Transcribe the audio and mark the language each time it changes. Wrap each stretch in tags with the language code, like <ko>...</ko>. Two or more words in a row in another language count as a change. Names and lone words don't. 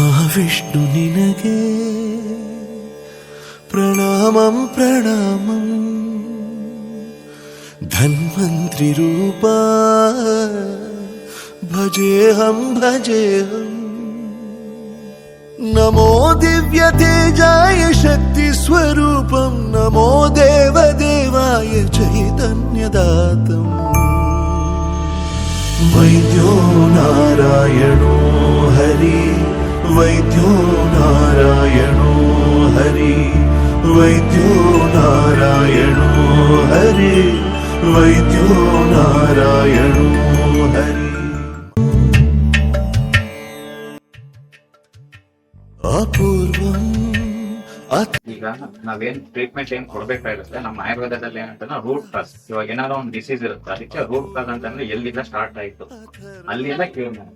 <kn>ವಿಷ್ಣು ನಿನಗೆ</kn> <sa>ಪ್ರಣಾಮಂ ಪ್ರಣಾಮಂ ಧನ್ವಂತ್ರಿ ರೂಪ ಭಜೇಹಂ ಭಜೇಹಂ ನಮೋ ದಿವ್ಯ ತೇಜಾಯ ಶಕ್ತಿ ಸ್ವರೂಪಂ ನಮೋ ದೇವ ದೇವಾಯ ಚೈತನ್ಯದಾತಂ ವೈದ್ಯೋ ನಾರಾಯಣೋ ಹರಿ ವೈದ್ಯೋ ನಾರಾಯಣೋ ಹರಿ ವೈದ್ಯೋ ನಾರಾಯಣೋ ಹರಿ ವೈದ್ಯೋ ನಾರಾಯಣೋ ಹರಿ ಅಪೂರ್ವಂ.</sa> <kn>ಈಗ ನಾವೇನ್ ಟ್ರೀಟ್ಮೆಂಟ್ ಏನ್ ಕೊಡ್ಬೇಕಾಗಿರುತ್ತೆ ನಮ್ಮ ಆಯುರ್ವೇದದಲ್ಲಿ ಏನಂತ</kn> <en>root cause.</en> <kn>ಇವಾಗ ಏನಾದ್ರು ಒಂದು ಡಿಸೀಸ್ ಇರುತ್ತೆ, ಅದಕ್ಕೆ</kn> <en>root cause</en> <kn>ಅಂತಂದ್ರೆ ಎಲ್ಲಿಂದ ಸ್ಟಾರ್ಟ್ ಆಯ್ತು ಅಲ್ಲಿಂದ ಕ್ಯೂರ್ ಮಾಡೋದು.</kn>